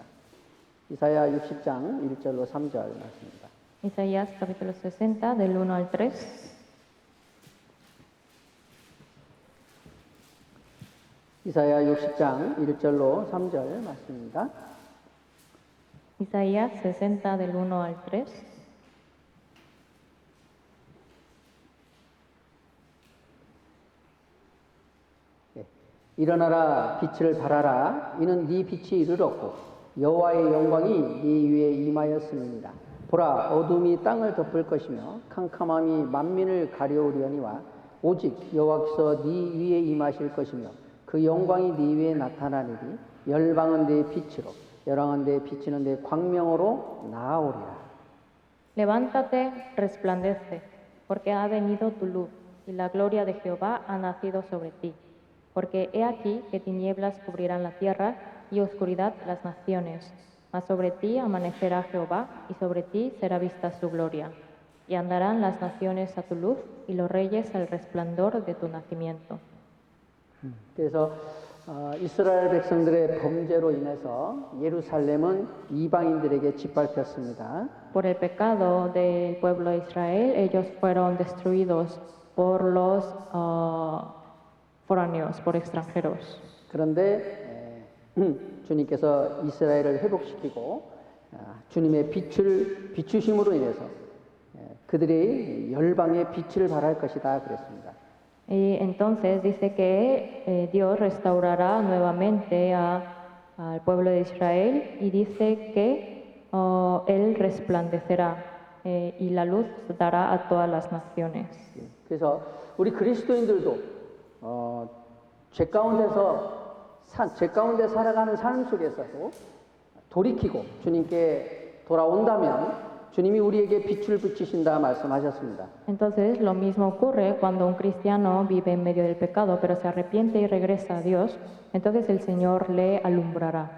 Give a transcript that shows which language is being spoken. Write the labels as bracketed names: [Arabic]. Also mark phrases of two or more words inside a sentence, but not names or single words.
[Korean] 이사야 60장 1절로 3절 말씀입니다. [Spanish] Isaías, capítulo 60, del 1 al 3. [Korean] 이사야 60장 1절로 3절 말씀입니다. [Spanish] Isaías 60, del 1 al 3. [Korean] 일어나라 빛을 발하라 이는 네 빛이 이르렀고 여호와의 영광이 네 위에 임하였음이니라. 보라 어둠이 땅을 덮을 것이며 캄캄함이 만민을 가려우려니와 오직 여호와께서 네 위에 임하실 것이며 그 영광이 네 위에 나타나리니 열방은 내 빛으로 열왕은 내 비치는 내 광명으로 나아오리라. [Spanish] Levántate, resplandece, porque ha venido tu luz, y la gloria de Jehová ha nacido sobre ti. Porque he aquí que tinieblas cubrirán la tierra y oscuridad las naciones. Mas sobre ti amanecerá Jehová, y sobre ti será vista su gloria. Y andarán las naciones a tu luz, y los reyes al resplandor de tu nacimiento. [Korean] 그래서 이스라엘 백성들의 범죄로 인해서 예루살렘은 이방인들에게 짓밟혔습니다. [Spanish] Por el pecado del pueblo de Israel, ellos fueron destruidos por los foráneos, por extranjeros. [Korean] 그런데 주님께서 이스라엘을 회복시키고 주님의 빛을 비추심으로 인해서 그들이 열방의 빛을 발할 것이다 그랬습니다. [Spanish] Y entonces dice que Dios restaurará nuevamente al pueblo de Israel y dice que Él resplandecerá y la luz dará a todas las naciones. [Korean] 그래서 우리 그리스도인들도 죄 가운데 살아가는 삶 속에서도 돌이키고 주님께 돌아온다면 주님이 우리에게 빛을 비추신다 말씀하셨습니다. [Spanish] Entonces lo mismo ocurre cuando un cristiano vive en medio del pecado, pero se arrepiente y regresa a Dios, entonces el Señor le alumbrará.